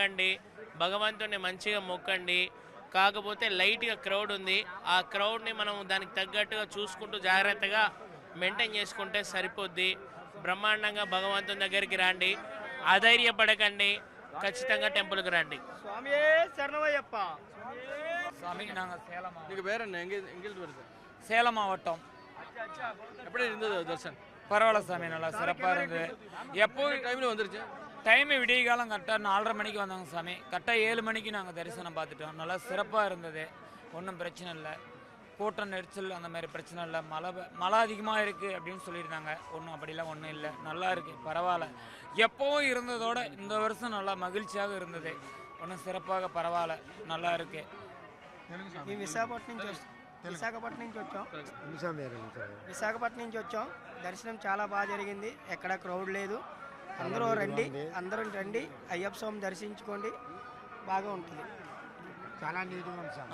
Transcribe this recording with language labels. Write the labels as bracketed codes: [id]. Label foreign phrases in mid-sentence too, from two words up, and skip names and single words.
[te] తాగండి, భగవంతుని మంచిగా మొక్కండి. కాకపోతే లైట్గా క్రౌడ్ ఉంది. ఆ క్రౌడ్ని మనం దానికి తగ్గట్టుగా చూసుకుంటూ జాగ్రత్తగా మెయింటైన్ చేసుకుంటే సరిపోద్ది. బ్రహ్మాండంగా భగవంతుని దగ్గరికి రండి, అధైర్యపడకండి, ఖచ్చితంగా టెంపుల్కి రండి. [ta] சாமி நாங்கள் சேலம் நீங்க வேற என்ன எங்கிருந்து வருது? சேலம் மாவட்டம். எப்படி இருந்தது தர்ஷன்? பரவாயில்ல சாமி, நல்லா சிறப்பாக இருந்தது. எப்போ டைம்ல வந்துருச்சு? டைம் விடிய காலம் கரெக்டாக 4:30 மணிக்கு வந்தாங்க சாமி. கரெக்டாக 7 மணிக்கு நாங்கள் தரிசனம் பார்த்துட்டோம். நல்லா சிறப்பாக இருந்தது, ஒன்றும் பிரச்சனை இல்லை. கூட்டம் நெரிச்சல் அந்த மாதிரி பிரச்சனை இல்லை. மழை அதிகமாக இருக்குது அப்படின்னு சொல்லியிருந்தாங்க. ஒன்றும் அப்படிலாம் ஒன்றும் இல்லை, நல்லா இருக்குது, பரவாயில்ல. எப்போவும் இருந்ததோட இந்த வருஷம் நல்லா மகிழ்ச்சியாக இருந்தது. ஒன்றும் சிறப்பாக பரவாயில்ல, நல்லா இருக்குது. [te] విశాఖపట్నం నుంచి వచ్చాం. దర్శనం చాలా బాగా జరిగింది, ఎక్కడ క్రౌడ్ లేదు. అందరూ రండి, అయ్యప్ప స్వామి దర్శించుకోండి, బాగా ఉంటుంది. చాలా నీట్గా ఉంది సార్.